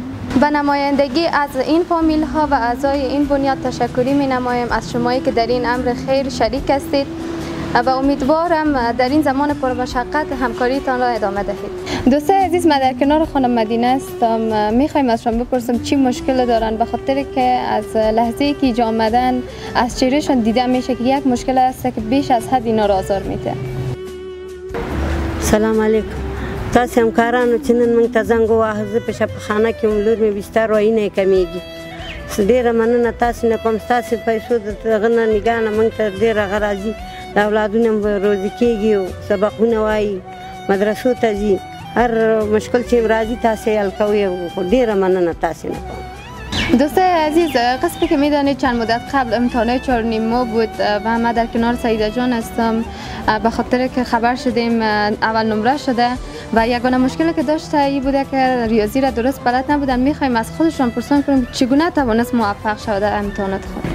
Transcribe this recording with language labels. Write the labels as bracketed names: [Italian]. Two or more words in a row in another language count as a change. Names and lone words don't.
[Persian] به نمایندگی از این فامیل ها و اعضای این بنیاد تشکری می نمایم از شمایی که در این امر خیر شریک هستید و امیدوارم در این زمان پرمشقت همکاریتان را ادامه دهید. دوستای عزیز، من در کنار خانم مدینه هستم. میخوایم از شما بپرسم چی مشکل دارن، به خاطر که از لحظه ای که اینجا آمدن از چهرهشان دیده میشه که یک مشکل است که بیش از حد اینا را آزار میده. [Arabic] سلام علیکم. [Pashto] تاسو همکارانو چې نن موږ ته زنګ وواهه، زه په شفاخانه کې وم، لور مې بستر وایي کمیږي. ډېره مننه تاسو نه کوم، ستاسو پیسو د هغه نه نګاه نه موږ ته ډېر هغه راځي، د اولادونه هم روزي کېږي او سبقونه وایي، مدرسو ته ځي، هر مشکل چې راځي تاسو یې حل کوئ. خو ډېره مننه تاسو نه کوم. [Persian] دوستای عزیز، قسمی که میدانید چند مدت قبل امتحانات 4.5 ماه بود و من در کنار سعیده جان هستم به خاطر که خبر شدیم اول نمره شده و یگانه مشکلی که داشته این بوده که ریاضی را درست بلد نبودن. میخوایم از خودشون پرسان کنیم چگونه توانست موفق شود در امتحانات خود.